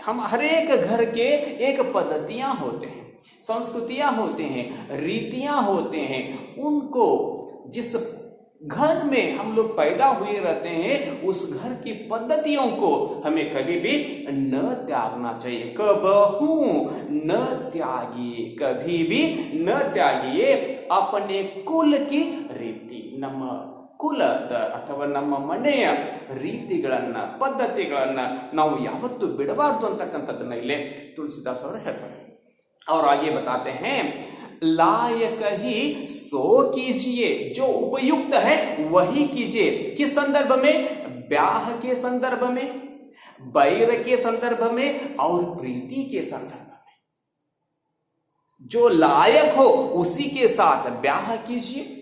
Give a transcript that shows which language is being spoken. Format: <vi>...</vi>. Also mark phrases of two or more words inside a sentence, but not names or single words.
<hi>हम हर एक घर के एक पद्धतियां होते हैं, संस्कृतियां होते हैं, रीतियां होते हैं, उनको जिस घर में हम लोग पैदा हुए रहते हैं उस घर की पद्धतियों को हमें कभी भी न त्यागना चाहिए। कबहू न त्यागिए, कभी भी न त्यागिए अपने कुल की रीति।</hi> <kn>ನಮ್ಮ ಕುಲದ ಅಥವಾ ನಮ್ಮ ಮನೆಯ ರೀತಿಗಳನ್ನ, ಪದ್ಧತಿಗಳನ್ನ ನಾವು ಯಾವತ್ತೂ ಬಿಡಬಾರ್ದು ಅಂತಕ್ಕಂಥದ್ದನ್ನ ಇಲ್ಲಿ ತುಳसीदास ಅವರು ಹೇಳ್ತಾರೆ।</kn> <hi>और आगे बताते हैं, लायक ही सो कीजिए, जो उपयुक्त है वही कीजिए। किस संदर्भ में? ब्याह के संदर्भ में, बैर के संदर्भ में और प्रीति के संदर्भ में। जो लायक हो उसी के साथ ब्याह कीजिए।</hi>